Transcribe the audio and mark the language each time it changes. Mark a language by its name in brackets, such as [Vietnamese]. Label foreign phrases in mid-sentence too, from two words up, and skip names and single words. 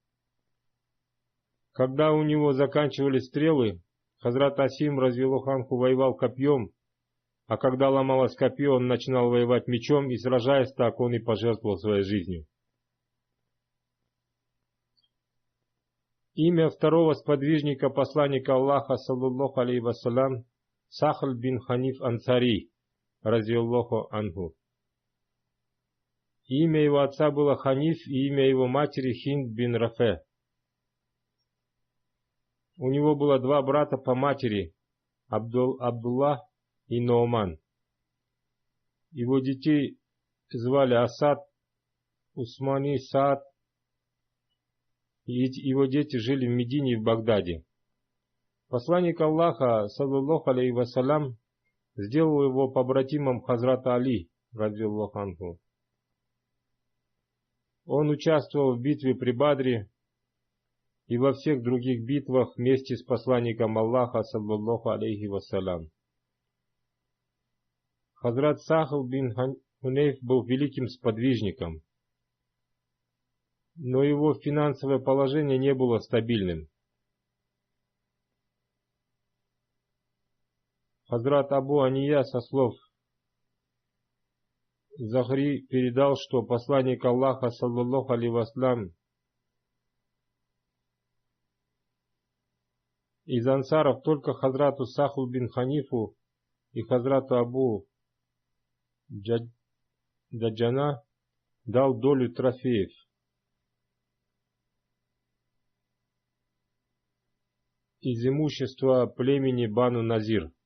[Russian] Когда у него заканчивались стрелы, Хазрат Асим, [Arabic] رضي الله عنه, [Russian] воевал копьем, а когда ломалось копье, он начинал воевать мечом, и, сражаясь так, он и пожертвовал своей жизнью. Имя второго сподвижника посланника Аллаха, [Arabic] صلى الله عليه وسلم, [Russian] Сахл бин Ханиф Ансари, [Arabic] رضي الله عنه. [Russian] Имя его отца было Ханиф, и имя его матери Хинд бин Рафе. У него было два брата по матери, Абдуллах и Ноуман. Его детей звали Асад, Усмани, Саад, и его дети жили в Медине и в Багдаде. Посланник Аллаха, [Arabic] صلى الله عليه وسلم, [Russian] сделал его побратимом Хазрата Али, [Arabic] رضي الله عنه. [Russian] Он участвовал в битве при Бадре и во всех других битвах вместе с посланником Аллаха, [Arabic] صلى الله عليه وسلم. [Russian] Хазрат Сахл бин Хунейф был великим сподвижником, но его финансовое положение не было стабильным. Хазрат Абу Анья со слов Захри передал, что посланник Аллаха, [Arabic] صلى الله عليه وسلم, [Russian] из ансаров только Хазрату Сахлу бин Ханифу и Хазрату Абу Даджана дал долю трофеев. Из имущества племени Бану Назир.